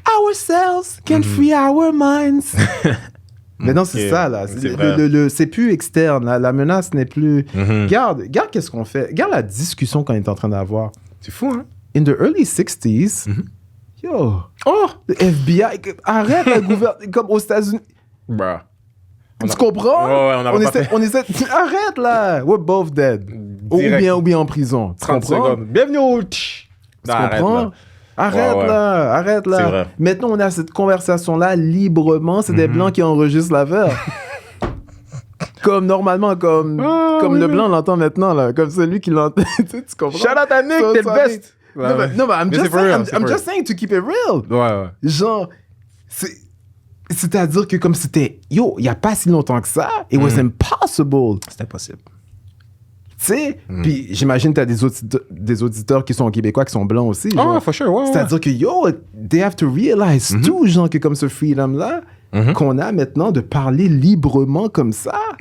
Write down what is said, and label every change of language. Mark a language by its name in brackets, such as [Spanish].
[English] ourselves can free our minds. [French] Mais non, c'est ça, là. C'est plus externe. La menace n'est plus... Regarde qu'est-ce qu'on fait. Regarde la discussion qu'on est en train d'avoir. C'est fou, hein? [English] In the early 60s, [French] yo, le FBI, arrête le gouvernement, comme aux États-Unis. [English] Bruh. [French] Tu comprends? On essaie, arrête, là. [English] We're both dead. [French] Ou bien en prison. 30 secondes. Bienvenue au... Tu comprends? Arrête là. C'est vrai. Maintenant, on a cette conversation-là librement. C'est des Blancs qui enregistrent l'affaire. Comme normalement, comme le Blanc l'entend maintenant, là. Comme celui qui l'entend. Tu comprends? Shout out à Nick, t'es le best. Non, mais [English] I'm just saying to keep it real. [French] Ouais. Genre, c'est-à-dire que comme c'était... Yo, il n'y a pas si longtemps que ça, [English] it was impossible. [French] C'était impossible. Tu sais, puis j'imagine que tu as des auditeurs qui sont québécois, qui sont blancs aussi. Genre. [English] For sure, [French] C'est-à-dire que, yo, [English] they have to realize [French] tout, genre, que comme ce freedom-là, qu'on a maintenant de parler librement comme ça.